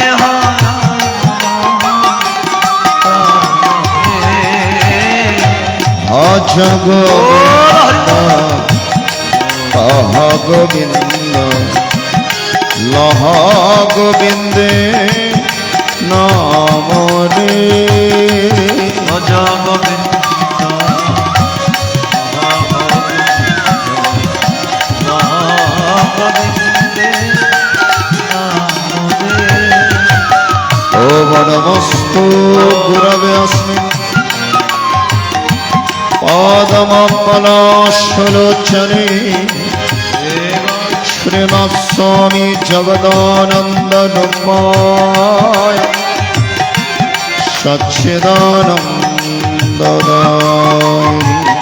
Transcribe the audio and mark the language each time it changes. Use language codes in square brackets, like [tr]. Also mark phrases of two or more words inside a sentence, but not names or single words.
[bn] ভজ গোবিন্দ কহ গোবিন্দ লহ গোবিন্দে নাম রে। ভজ গোবিন্দ [sa] ওম নমস্তু গুরবে অস্মিন পাদমপলাশলোচনে শ্রীমৎস্বামী জগদানন্দ রূপায় সচ্চিদানন্দদায়িনে।